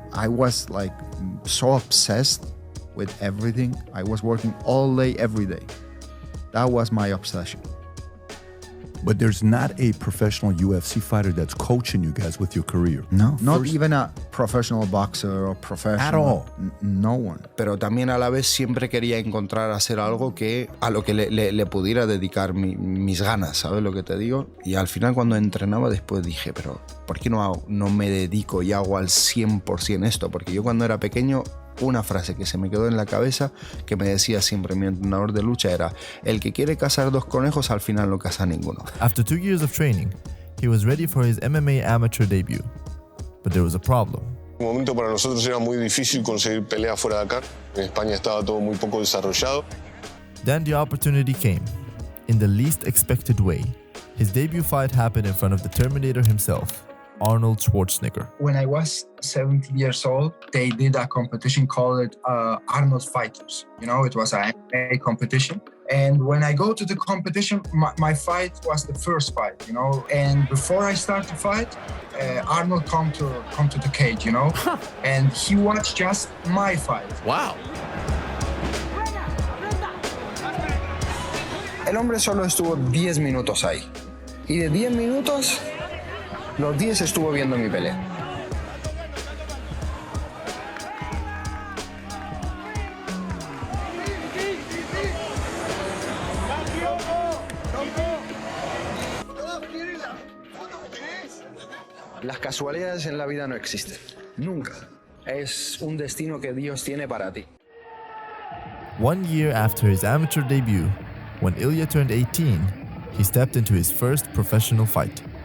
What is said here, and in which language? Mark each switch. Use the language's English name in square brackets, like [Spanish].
[English] I was so obsessed with everything. I was working all day, every day. That was my obsession. But there's not a professional UFC fighter that's coaching you guys with your career. No, not even a professional boxer or professional. At all. No one. [Spanish] Pero también a la vez siempre quería encontrar hacer algo a lo que le pudiera dedicar mis ganas, ¿sabes lo que te digo? Y al final cuando entrenaba después dije, pero ¿por qué no me dedico y hago al 100% esto? Porque yo cuando era pequeño, una frase que se me quedó en la cabeza que me decía siempre mi entrenador de lucha era: el que quiere cazar 2 conejos al final no caza ninguno. [English] After 2 years of training, he was ready for his MMA amateur debut. But there was a problem. [Spanish] En un momento para nosotros era muy difícil conseguir peleas fuera de acá. En España estaba todo muy poco desarrollado. [English] Then the opportunity came, in the least expected way. His debut fight happened in front of the Terminator himself, Arnold Schwarzenegger. When I was 17 years old, they did a competition called Arnold Fighters. It was an MMA competition. And when I go to the competition, my fight was the first fight, And before I start the fight, Arnold come to the cage, And he watched just my fight. Wow. [Spanish] El hombre solo estuvo 10 minutos ahí. Y de 10 minutos, los 10 estuvo viendo mi pelea. Las casualidades en la vida no existen. Nunca. Es un destino que Dios tiene para ti. [English] 1 year after his amateur debut, When Ilia turned 18, he stepped into his first professional fight.